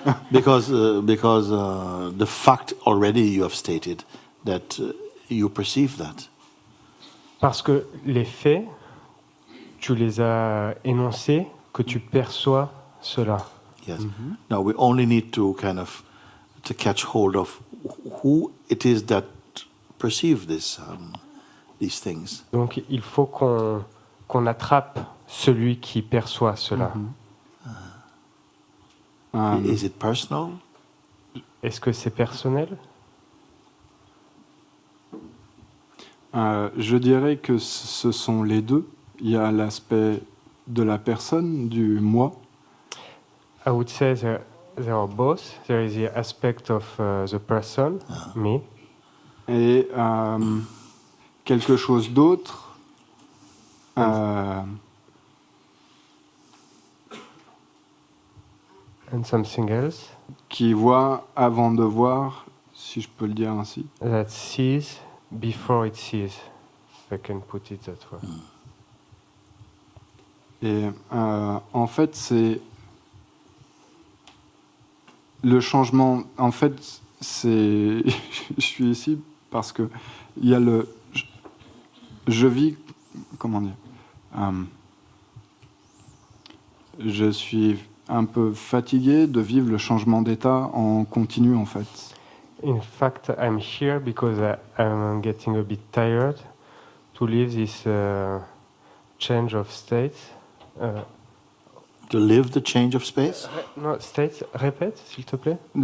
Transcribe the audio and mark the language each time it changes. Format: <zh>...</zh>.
<en>Because the fact already you have stated that you perceive that.</en> <fr>Parce que les faits, tu les as énoncés, que tu perçois cela.</fr> <en>Yes. Now we only need to kind of to catch hold of who it is that perceive this, these things.</en> <fr>Donc il faut qu'on attrape celui qui perçoit cela.</fr> <en>Is it personal?</en> <fr>Est-ce que c'est personnel? Je dirais que ce sont les deux. Il y a l'aspect de la personne, du moi,</fr> <en>I would say there are both. There is the aspect of the person, me,</en> <fr>et quelque chose d'autre</fr> <en>and something else</en> <fr>qui voit avant de voir, si je peux le dire ainsi.</fr> <en>that sees before it sees. If I can put it that way.</en> <fr>Et en fait, c'est le changement. En fait, c'est. Je suis ici parce que il y a le. Je vis. Comment dire je suis un peu fatigué de vivre le changement d'état en continu, en fait.</fr> <en>In fact, I'm here because I'm getting a bit tired to live this change of state. To live the change of space?</en> <fr>No, state, répète, s'il te plaît.</fr>